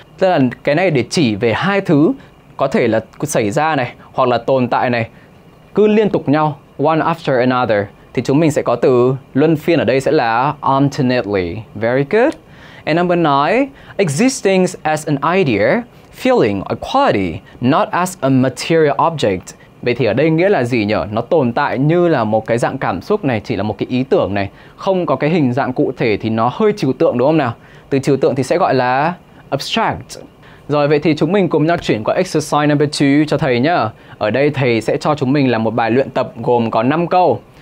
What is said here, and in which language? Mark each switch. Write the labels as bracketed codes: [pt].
[vi] Tức là cái này để chỉ về hai thứ có thể là xảy ra này hoặc là tồn tại này cứ liên tục nhau, [en] one after another. [vi] Thì chúng mình sẽ có từ luân phiên ở đây sẽ là alternately. [en] Very good. And number 9, existing as an idea, feeling or quality, not as a material object. [vi] Vậy thì ở đây nghĩa là gì nhỉ? Nó tồn tại như là một cái dạng cảm xúc này, chỉ là một cái ý tưởng này, không có cái hình dạng cụ thể thì nó hơi trừu tượng, đúng không nào? Từ trừu tượng thì sẽ gọi là abstract. Rồi, vậy thì chúng mình cùng nhau chuyển qua exercise number 2 cho thầy nhá. Ở đây thầy sẽ cho chúng mình là một bài luyện tập gồm có 5 câu.